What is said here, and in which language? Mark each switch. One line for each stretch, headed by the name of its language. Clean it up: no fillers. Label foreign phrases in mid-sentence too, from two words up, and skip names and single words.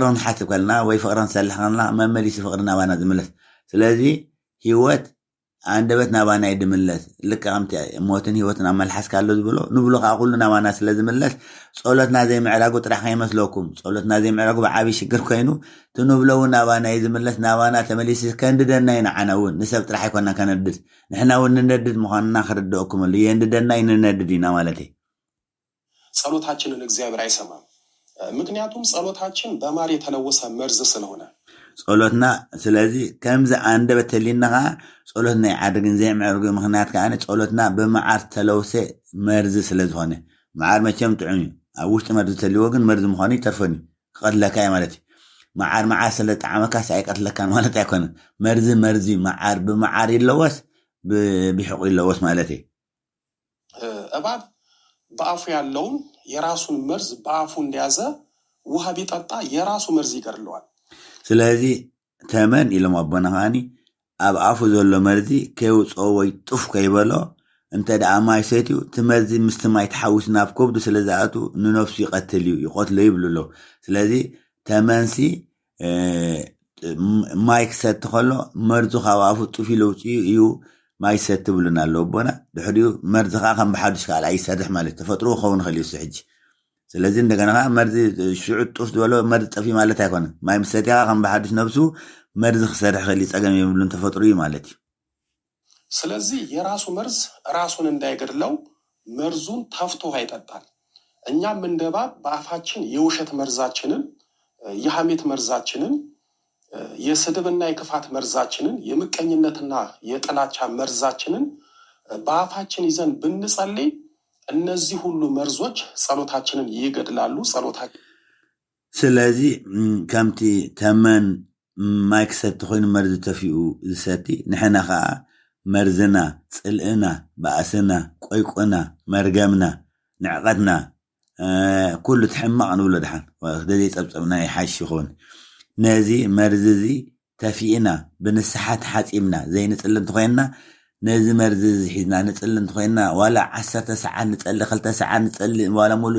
Tigrinya: ክንሓስብ ከለና ወይ ፍቅሪ ክንሰልሕ ከለና መመሊሲ ፍቅሪ ናባና ዝምለስ ስለዚ ህይወት አንደበት ናባና ይድምለስ ልክ ከምቲ ሞትን ህይወትን ኣመልሓስ ካሎ ዝብሎ ንብሎ ከዓ ኩሉ ናባና ስለ ዝምለስ ጸሎትና ዘይምዕራጉ ጥራሕ ከይመስለኩም ጸሎትና ዘይምዕራጉ ብዓብይ ሽግር ኮይኑ ትንብሎ እውን ናባና ይዝምለስ ናባና ተመሊስ ከንድደና ይንዓና እውን ንሰብ ጥራሕ ኣይኮንና ከነድድ ንሕና እውን ንነድድ ምዃንና ክርድአኩም ኣሎ የንድደና ይንነድድ ኢና ማለት እዩ
Amharic: ጸሎታችንን እግዚአብሔር አይሰማም ምክንያቱም ጸሎታችን በማር የተለወሰ መርዝ ስለሆነ
Tigrinya: ጸሎትና ስለዚ ከምዚ አንደበት ህሊናኻ ጸሎትና ይዓድግን ዘይምዕርጉ ምክንያት ከዓ ጸሎትና በመዓር ተለውሰ መርዝ ስለዝኾነ መዓር መቸም ጥዑም እዩ ኣብ ውሽጢ መርዝ ተልዎ ግን መርዝ ምዃኑ ይተርፈኒ ክቀትለካ እዩ ማለት እዩ መዓር ስለ ጣዕመካስ ኣይቀትለካን ማለት ኣይኮነን መርዚ መዓር ብመዓር ይለወስ ብሕቁ ይለወስ ማለት እዩ
Amharic: እባብ በአፉ ያለውን የራሱን መርዝ በአፉ እንደያዘ ውሃ ቢጠጣ የራሱ መርዝ ይገድለዋል
Tigrinya: ስለዚ ተመን ኢሎም ኣቦና ከዓኒ ኣብ ኣፉ ዘሎ መርዚ ከይውፅኦ ወይ ጡፍ ከይበሎ እንተ ደኣ ማይ ሰትዩ እቲ መርዚ ምስቲ ማይ ተሓዊስ ናብ ከብዱ ስለ ዝኣቱ ንነፍሱ ይቀትል እዩ ይቆትሎ ይብሉ ኣሎ ስለዚ ተመንሲ ማይ ክሰቲ ከሎ መርዙ ካብ ኣፉ ጡፍ ኢሉ ውፅኡ እዩ ማይ ሰቲ ብሉና ኣሎ ኣቦና ድሕሪኡ መርዚ ከዓ ከም ብሓዱሽ ካል ኣይሰርሕ ማለት ተፈጥሮ ክኸውን ክእል እዩ ሕጂ ስለዚ እንደገና መርዚ ሽዑ ጡፍ ዝበሎ መርዚ ጠፊ ማለት ኣይኮነን ማይ ምሰትያ ከም ብሓዱሽ ነብሱ መርዚ ክሰርሕ ክእል ፀገም የብሉን ተፈጥሮ እዩ ማለት እዩ
Amharic: ስለዚ የራሱ መርዝ ራሱን እንዳይገድለው መርዙን ተፍቶ አይጠጣል እኛም እንደባብ በአፋችን የውሸት መርዛችንን የሐሜት መርዛችንን የስድብና የክፋት መርዛችንን የምቀኝነትና የጥላቻ መርዛችንን በአፋችን ይዘን ብንጸልይ እነዚህ ሁሉ መርዞች ጸሎታችንን ይገድላሉ ጸሎታችን
Tigrinya: ስለዚ ከምቲ ተመን ማይክሰት ኮይኑ መርዝ ተፊኡ ዝሰቲ ንሕና ከዓ መርዝና ጽልእና ባእስና ቆይቆና መርገምና ንዕቐትና ኩሉ ትሕማቕ ንብሎ ድሓን ወደዚ ፀብፀብና ይሓሽ ይኹን ነዚ መርዚ እዚ ተፊእና ብንስሓት ሓፂምና ዘይንጽልም ተኮይና ነዚ መርዚ ዝሒዝና ንጽልም ተኮይና ዋላ 10 ሰዓት ንጸሊ 2 ሰዓት ንጸሊ ዋላ ሙሉእ